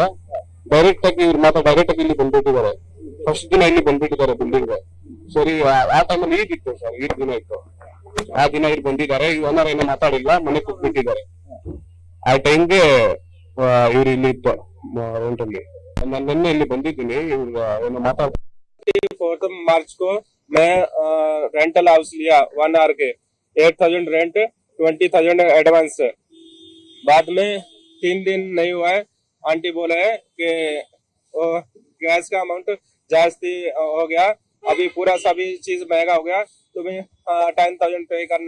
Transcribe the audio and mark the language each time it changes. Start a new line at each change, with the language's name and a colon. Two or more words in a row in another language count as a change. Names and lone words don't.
Kannada: ಡೈರೆಕ್ಟ್ ಆಗಿ ಇವ್ರು ಮಾತ್ರ ಡೈರೆಕ್ಟ್ ಆಗಿ ಇಲ್ಲಿ ಬಂದ್ಬಿಟ್ಟಿದ್ದಾರೆ. ಫಸ್ಟ್ ದಿನ ಇಲ್ಲಿ ಬಂದ್ಬಿಟ್ಟಿದ್ದಾರೆ ಬಿಲ್ಡಿಂಗ್. ಸರಿ, ಆ ಟೈಮಲ್ಲಿ ಈಗಿತ್ತು ಸರ್, ಈದ್ ದಿನ ಇತ್ತು. ಆ ದಿನ ಇಲ್ಲಿ ಬಂದಿದ್ದಾರೆ. ಈ ಓನರ್ ಏನೋ ಮಾತಾಡಿಲ್ಲ, ಮನೆ ಕೂತ್ಬಿಟ್ಟಿದ್ದಾರೆ. ಆ ಟೈಮ್ಗೆ ಇವ್ರು ಇಲ್ಲಿ ಇತ್ತು ರೆಂಟ್ ಅಲ್ಲಿ. ನಾನು ನಿನ್ನೆ ಇಲ್ಲಿ ಬಂದಿದ್ದೀನಿ. ಇವ್ರು ಏನೋ ಮಾತಾಡ್ತಾರೆ.
Hindi: 4 मार्च को मैं
English: rental house
Hindi: लिया 1 आवर के 8,000 रेंट 20,000 एडवांस। बाद में 3 दिन नहीं हुआ है, आंटी बोला है कि गैस का अमाउंट जास्ती हो गया, अभी पूरा सभी चीज महंगा हो गया, तुम्हें 10,000 पे करना।